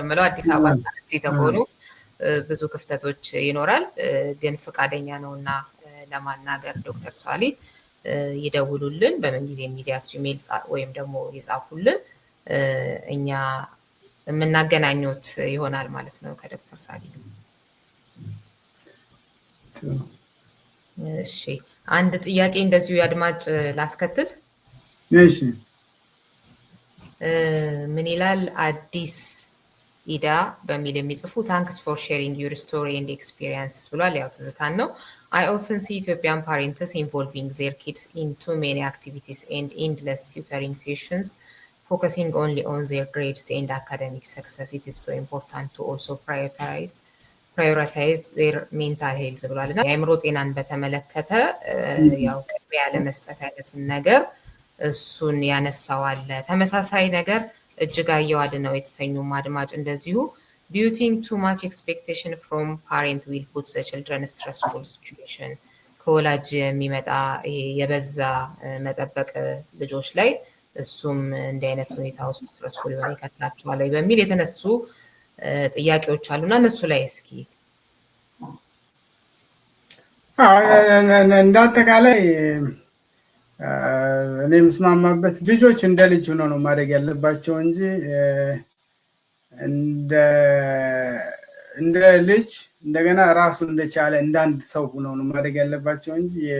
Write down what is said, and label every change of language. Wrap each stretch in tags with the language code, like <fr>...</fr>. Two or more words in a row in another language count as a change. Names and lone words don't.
<am>ምለው አዲስ አበባ እዚህ ተሆኑ ብዙ ክፍተቶች ይኖራል። ግን ፈቃደኛ ነውና ለማናገር ዶክተር ሷሊህ ይደውሉልን በምንጊዜ media@gmail ወይም ደግሞ ይጻፉልን እኛ የምናገናኙት ይሆናል ማለት ነው ከዶክተር ሷሊህ። እሺ አንድ ጥያቄ እንደዚሁ ያድማጭ ላስከትል። እሺ ምን ይላል? አዲስ ኢዳ በሚል የሚጽፉ</am> <en>thanks for sharing your story and experiences</en> <am>ብሏል። ያው ትዝታን ነው።</am> <en>I often see Ethiopian parents involving their kids in too many activities and endless tutoring sessions, focusing only on their grades and academic success. It is so important to also prioritize their mental health</en> <am>ብሏል። እና የአእምሮ ጤናን በተመለከተ ያው ቅድሚያ ለመስጠት አይነቱን ነገር እሱን ያነሳዋል። ተመሳሳይ ነገር እጅጋየሁ አድነው የተሰኙ አድማጭ እንደዚሁ</am> <en>do you think too much expectation from parent will put the children in stressful situation?</en> <am>ከወላጅ የሚመጣ የበዛ መጠበቅ ልጆች ላይ እሱም እንዲህ አይነት ሁኔታ ውስጥ ስትረስፉል የሆነ ይከትላቸዋል በሚል የተነሱ ጥያቄዎች አሉና እነሱ ላይ እስኪ እንዳጠቃላይ እኔ የምስማማበት ልጆች እንደ ልጅ ሆኖ ነው ማድረግ ያለባቸው እንጂ እንደ ልጅ እንደገና ራሱ እንደቻለ እንዳንድ ሰው ሆኖ ነው ማድረግ ያለባቸው እንጂ</am>